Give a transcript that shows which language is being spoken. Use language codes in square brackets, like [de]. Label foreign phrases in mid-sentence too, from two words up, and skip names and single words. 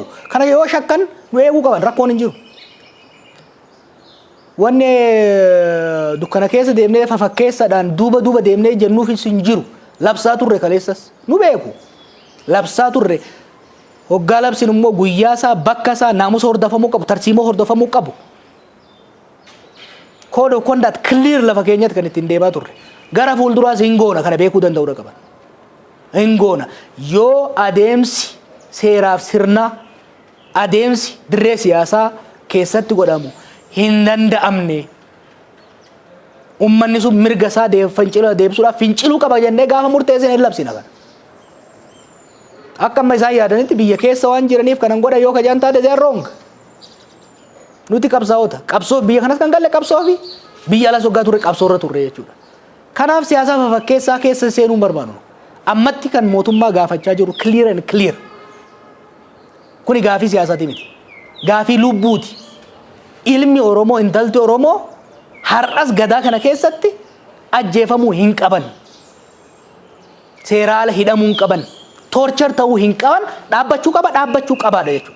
[om] Kana yoo shakkan nu eeguu qaban rakkoon hin jiru. Wanni dukkana keessa deemnee fafakkeessaadhaan duuba deemnee jennuufis hin jiru. Labsaa turre kaleessas nu beeku. Labsaa turre hoggaa labsin immoo guyyaa isaa bakka isaa naamusa hordofamuu qabu tarsiimoo hordofamuu qabu. [en] Code of conduct clear [om] lafa keenyatti kan ittiin deemaa turre. Gara fuulduraas hin goona kana beekuu danda'uudha qaban. Hin goona yoo adeemsi seeraaf sirna adeemsi dirree siyaasaa keessatti godhamu hin danda'amne ummanni sun mirga isaa deebisuudhaaf finciluu qaba jennee gaafa murteessine hin labsina kana. Akka amma isaan yaadanitti biyya keessa waan jiraniif kanan godha yoo kajaan taate [en] they are wrong. [om] Nuti qabsaa'ota qabsoo biyya kanas kan galle qabsoo fi biyya alas waggaa turre qabsoo irra turre jechuudha. Kanaaf siyaasa fafakkeessaa keessa seenuun barbaadu. Ammatti kan mootummaa gaafachaa jiru [en] clear and clear. [om] Kuni gaafii siyaasaati miti. Gaafii lubbuuti. Ilmi Oromoo intalti Oromoo har'as gadaa kana keessatti ajjeefamuu hin qaban. Seeraala hidhamuu hin qaban. Torture ta'uu hin qaban dhaabbachuu qabaadha jechuudha.